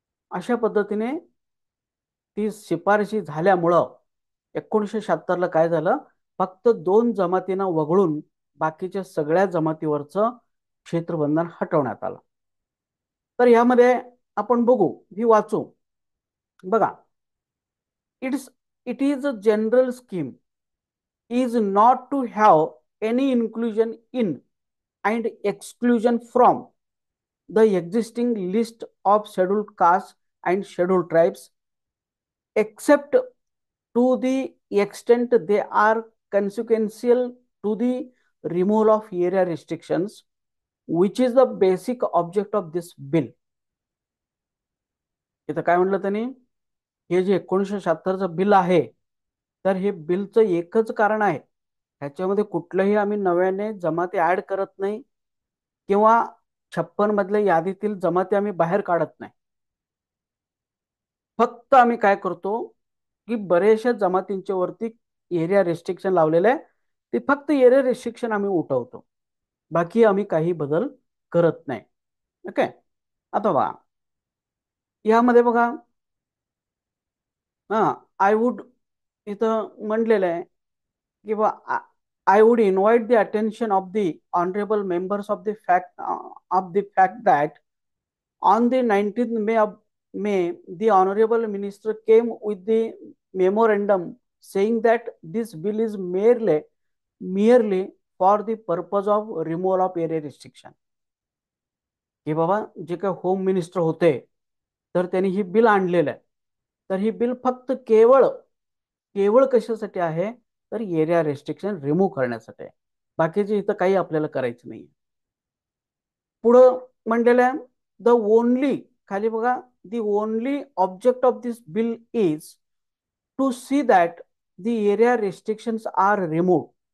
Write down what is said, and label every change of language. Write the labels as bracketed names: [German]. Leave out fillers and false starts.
[Marathi] अशा पद्धतीने ती शिफारशी झाल्यामुळं 1976ला काय झालं, फक्त दोन जमातींना वगळून बाकीच्या सगळ्या जमातीवरचं क्षेत्रबंधन हटवण्यात आलं. तर यामध्ये आपण बघू, ही वाचू. बघा, [English] It's it is a general scheme is not to have any inclusion in and exclusion from the existing list of scheduled castes and scheduled tribes, except to the extent they are consequential to the removal of area restrictions, which is the basic object of this bill. [Marathi] इथं काय म्हटलं त्यांनी, हे जे 1976चं bill आहे, तर हे बिलचं एकच कारण आहे, ह्याच्यामध्ये कुठलंही आम्ही नव्याने जमाती ऍड करत नाही किंवा 56 मधल्या यादीतील जमाती आम्ही बाहेर काढत नाही. फक्त आम्ही काय करतो की बरेचशा जमातींच्या वरती एरिया रेस्ट्रिक्शन लावलेलं आहे, ते फक्त एरिया रेस्ट्रिक्शन आम्ही उठवतो, बाकी आम्ही काही बदल करत नाही. ओके. आता बघा, यामध्ये बघा, हा, आय वुड इथं म्हणलेलं आहे की बा, [English] I would invite the attention of the honorable members of the fact that on the 19th May, the honorable minister came with the memorandum saying that this bill is merely for the purpose of removal of area restriction. [Marathi] की बाबा, जे काही home minister होते, तर त्यांनी ही bill आणलेलं आहे, तर ही बिल फक्त केवळ केवळ कशासाठी आहे, तर एरिया रेस्ट्रिक्शन रिमूव्ह करण्यासाठी आहे, बाकीचे इथं काही आपल्याला करायचं नाही. पुढं म्हणलेलं आहे, [English] the only, [Marathi] खाली बघा, [English] The only object of this bill is to see that the area restrictions are remove.